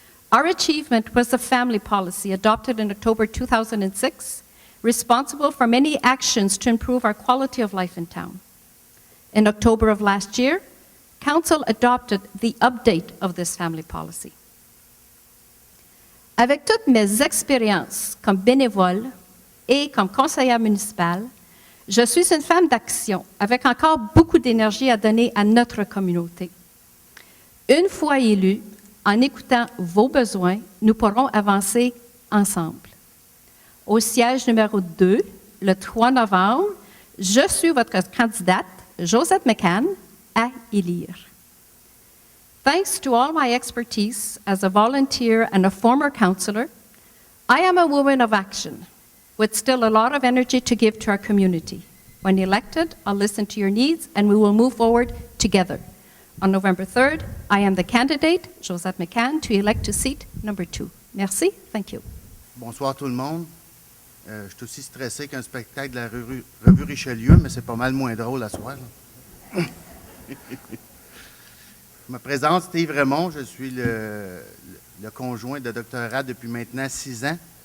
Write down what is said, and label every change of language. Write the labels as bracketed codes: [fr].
[en] Our achievement was the family policy adopted in October 2006, responsible for many actions to improve our quality of life in town. In October of last year, Council adopted the update of this family policy. [fr] Avec toutes mes expériences comme bénévole et comme conseillère municipale, je suis une femme d'action avec encore beaucoup d'énergie à donner à notre communauté. Une fois élue, en écoutant vos besoins, nous pourrons avancer ensemble. Au siège numéro 2, le 3 novembre, je suis votre candidate, Josette McCann, à élire. [en] Thanks to all my expertise as a volunteer and a former councillor, I am a woman of action with still a lot of energy to give to our community. When elected, I'll listen to your needs and we will move forward together. On November 3rd, I am the candidate, Josette McCann, to elect to seat number 2. [fr] Merci. [en] Thank you. [fr] Bonsoir tout le monde. Je suis aussi stressé qu'un spectacle de la revue Richelieu, mais c'est pas mal moins drôle à soir. Je me présente, Steve Raymond. Je suis le conjoint de Dr. Rad depuis maintenant 6 ans.